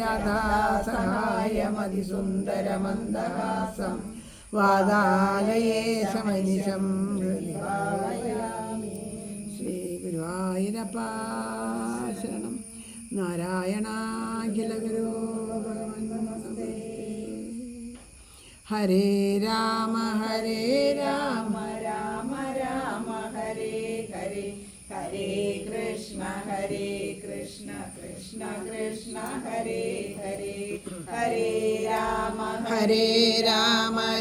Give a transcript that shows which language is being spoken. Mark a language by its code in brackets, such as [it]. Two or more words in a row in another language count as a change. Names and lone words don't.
[sa] राधासहायमतिसुन्दरमन्दहासं वातालये समनिशं श्री गुरुवायूरप्प शरणं नारायणाखिल गुरु भगवन् हरे राम राम राम हरे हरे हरे कृष्ण कृष्ण कृष्ण हरे हरे हरे राम राम